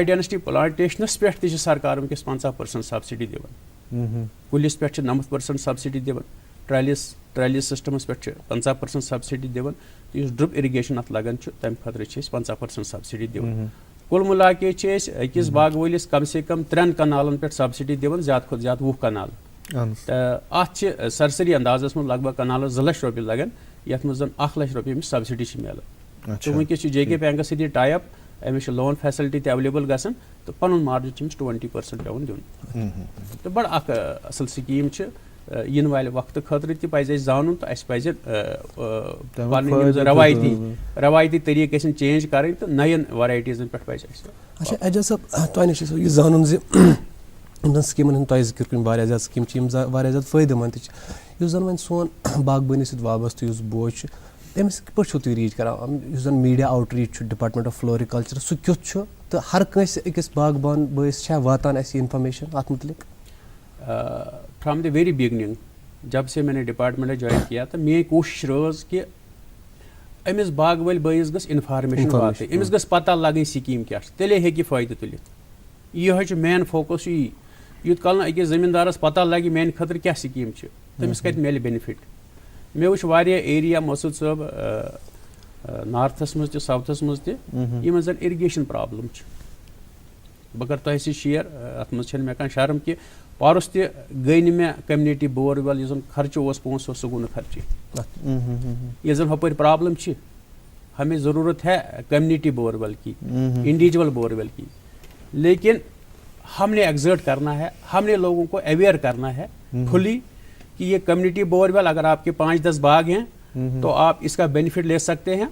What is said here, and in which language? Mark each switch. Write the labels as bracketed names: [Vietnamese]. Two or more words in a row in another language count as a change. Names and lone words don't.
[English] density plantations [Kashmiri] پہ سرکار ونکس 50% سبسڈی دان کلس پہ 90% سبسڈی دان [English] trellis systems [Kashmiri] پہ 50% سبسڈی دان اس [English] drip irrigation [Kashmiri] ات لگان تمہ خاطر 50% سبسڈی دان [Urdu] کل ملا کے [Kashmiri] اکس باغ ولس [Urdu] کم سے کم [Kashmiri] 3 کنالن پہ سبسڈی دان زیادہ کھت زیادہ 20 کنال ات سرسری اندازس من لگ بھگ کنالس 2 لچھ رۄپیہِ لگان یتھ مز 1 لچھ رۄپیہِ امس سبسڈی ملان تو ونکس جے کے بینکس سی ٹائی اپ امس [English] loan facility [Kashmiri] تہ اویلیبل گژھان تو پن مارجن امس 20% پیوان دین تو بڑ اخ اصل سکیم ین والے وقت خاطر تہ پزِ اَسہِ زانُن تو اس پزِ روایتی طریقہ گژھن چینج کریں تو نین ورائٹیزن پہ پزِ اَسہِ. اچھا اعجاز صاحب تۄہہِ نِش چھُ یہِ زانُن زِ یِمن سکیٖمن ہُنٛد تۄہہِ ذِکر کٔرِو واریاہ زیادٕ سکیٖم چھِ یِم واریاہ زیادٕ فٲیدٕ مند تہِ چھِ یُس زن وۄنۍ سون باغبٲنی سۭتۍ وابستہٕ یُس بوے چھُ تٔمِس کِتھ پٲٹھۍ چھُو تُہۍ ریٖچ کران یُس زن [English] media outreach [Kashmiri] چھُ [English] Department of Floriculture [Kashmiri] سُہ کیُتھ چھُ تہٕ ہر کٲنٛسہِ أکِس باغبان بٲیِس چھا واتان اَسہِ یہِ اِنفارمیشن اتھ مُتعلق؟ [English] from the very beginning [Urdu] جب سے میں نے ڈپارٹمنٹ جوائن کیا تو میری کوشش [Kashmiri] روز کہ امس باغ ول بٲیس گژھِ انفارمیشن واتٕنۍ امس گژھِ پتہ لگٕنۍ سکیٖم کیاہ چھِ تیٚلے ہیٚکہِ فٲیدٕ تُلِتھ یِہوے چھُ [English] main focus [Kashmiri] یی یوٗت کال نہٕ أکِس زٔمیٖندارس پتہ لگہِ میانہِ خٲطرٕ کیاہ سکیٖم چھِ تٔمِس کتہِ میلہِ بینِفٹ. مےٚ وٕچھ واریاہ ایریا مسعود صٲب نارتھس منٛز تہِ ساوتھس منٛز تہِ یِمن زن [English] irrigation problem [Kashmiri] چھِ. بہٕ کرٕ تۄہہِ سۭتۍ شیر اتھ منٛز چھنہٕ مےٚ کانٛہہ شرم کہِ پارس تہِ گٔے نہٕ مےٚ [English] community bore well [Kashmiri] یُس زن خرچہٕ اوس پونٛسہٕ اوس سُہ گوٚو نہٕ خرچی. ییٚلہِ زن ہُپٲرۍ پرابلم چھِ [Urdu] ہمیں ضرورت ہے [English] community bore well [Urdu] کی [English] individual bore well [Urdu] کی لیکن ہم نے ایگزرٹ کرنا ہے ہم نے لوگوں کو اویئر کرنا ہے کھلی کہ یہ [English] community bore well [Urdu] اگر آپ کے 5-10 باغ ہیں تو آپ اس کا بینیفٹ لے سکتے ہیں.